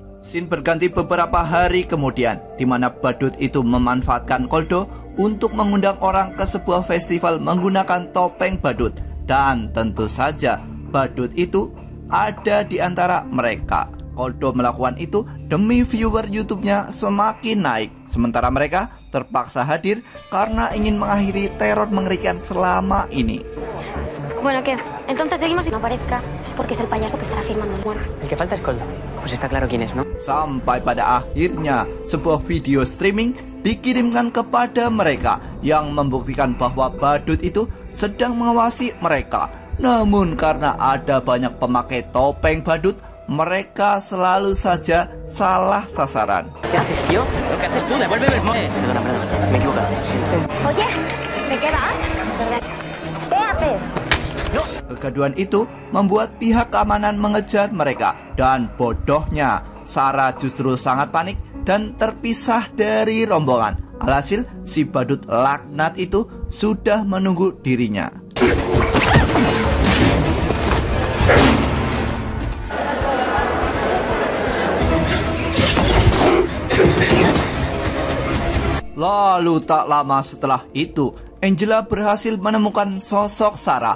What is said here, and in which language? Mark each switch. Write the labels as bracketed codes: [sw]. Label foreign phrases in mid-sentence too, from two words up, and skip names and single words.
[id] Scene berganti beberapa hari kemudian, di mana badut itu memanfaatkan Koldo untuk mengundang orang ke sebuah festival menggunakan topeng badut. Dan tentu saja badut itu ada di antara mereka. Koldo melakukan itu demi viewer YouTube-nya semakin naik. Sementara mereka terpaksa hadir karena ingin mengakhiri teror mengerikan selama ini. [es] Bueno, ¿qué? Entonces seguimos y no aparezca. Es porque es el payaso que estará firmando el muerto. El que falta es Koldo. Pues está claro quién es, ¿no? [id] Sampai pada akhirnya sebuah video streaming dikirimkan kepada mereka yang membuktikan bahwa badut itu sedang mengawasi mereka. Namun karena ada banyak pemakai topeng badut, mereka selalu saja salah sasaran. [es] ¿Qué haces, tío? ¿Lo que haces tú? Devuélveme el móvil. Perdona, me he equivocado, lo siento. Oye, ¿de qué vas? ¿Qué haces? No. [id] Kegaduhan itu membuat pihak keamanan mengejar mereka. Dan bodohnya, Sarah justru sangat panik dan terpisah dari rombongan. Alhasil, si badut laknat itu sudah menunggu dirinya. Lalu tak lama setelah itu, Angela berhasil menemukan sosok Sarah.